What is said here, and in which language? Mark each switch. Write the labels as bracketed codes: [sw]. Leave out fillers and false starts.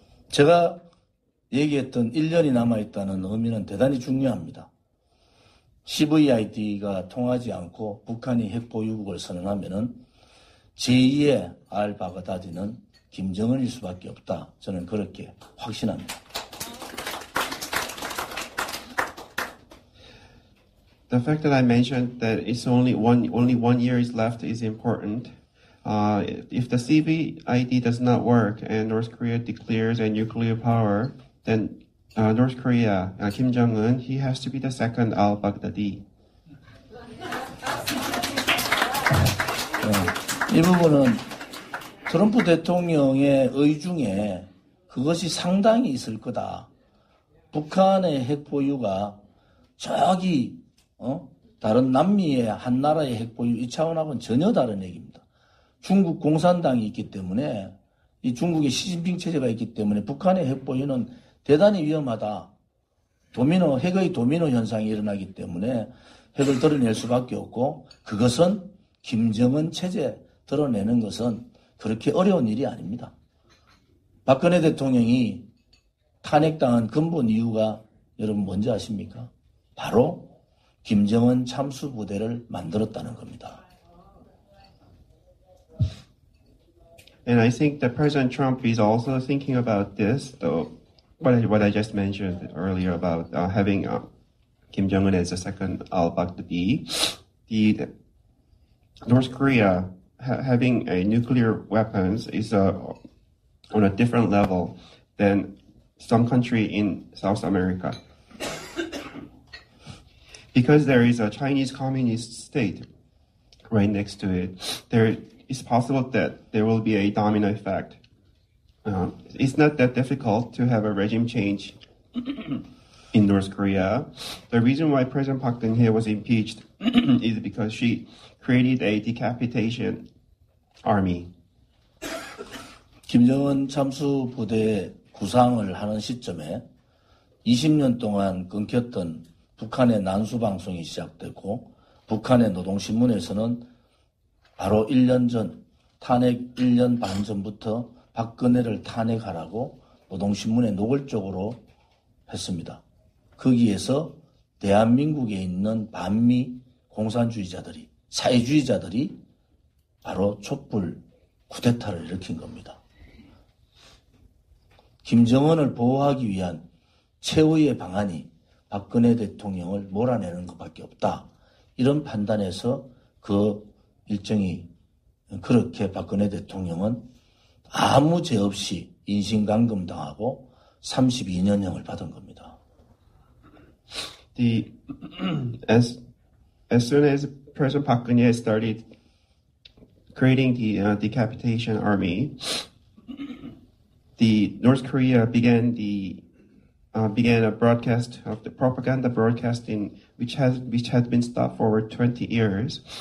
[ko] 제가 얘기했던 1년이 남아있다는 의미는 대단히 중요합니다. CVID가 통하지 않고 북한이 핵 보유국을 선언하면은 제2의 알바그다디는 김정은일 수밖에 없다. 저는 그렇게 확신합니다. [en] The fact that I mentioned that it's only one year is left is important. If the CVID does not work and North Korea declares a nuclear power, then North Korea, Kim Jong-un, he has to be the second al-Baghdadi. [ko] 이 부분은 트럼프 대통령의 의 중에 그것이 상당히 있을 거다. 북한의 핵 보유가 저기 다른 남미의 한 나라의 핵 보유 이 차원하고는 전혀 다른 얘기입니다. 중국 공산당이 있기 때문에 이 중국의 시진핑 체제가 있기 때문에 북한의 핵 보유는 대단히 위험하다. 핵의 도미노 현상이 일어나기 때문에 핵을 드러낼 수밖에 없고 그것은 김정은 체제 드러내는 것은 그렇게 어려운 일이 아닙니다. 박근혜 대통령이 탄핵당한 근본 이유가 여러분 뭔지 아십니까? 바로 김정은 참수부대를 만들었다는 겁니다. [en] And I think that President Trump is also thinking about this, though, what I just mentioned earlier about having Kim Jong-un as a second al-Baghdadi. The North Korea having a nuclear weapons is on a different level than some country in South America. Because there is a Chinese communist state right next to it, it's possible that there will be a domino effect. It's not that difficult to have a regime change in North Korea. The reason why President Park Geun-hye was impeached is because she created a decapitation army. [ko] 김정은 참수부대 구상을 하는 시점에 20년 동안 끊겼던 북한의 난수방송이 시작됐고 북한의 노동신문에서는 바로 1년 전, 탄핵 1년 반 전부터 박근혜를 탄핵하라고 노동신문에 노골적으로 했습니다. 거기에서 대한민국에 있는 반미 공산주의자들이, 사회주의자들이 바로 촛불 쿠데타를 일으킨 겁니다. 김정은을 보호하기 위한 최후의 방안이 박근혜 대통령을 몰아내는 것밖에 없다. 이런 판단에서 그 일정이 그렇게 박근혜 대통령은 아무 죄 없이 인신감금당하고 32년형을 받은 겁니다. [en] As soon as President Park Geun-hye started creating the decapitation army, the North Korea began a broadcast of the propaganda broadcasting, which had been stopped for over 20 years.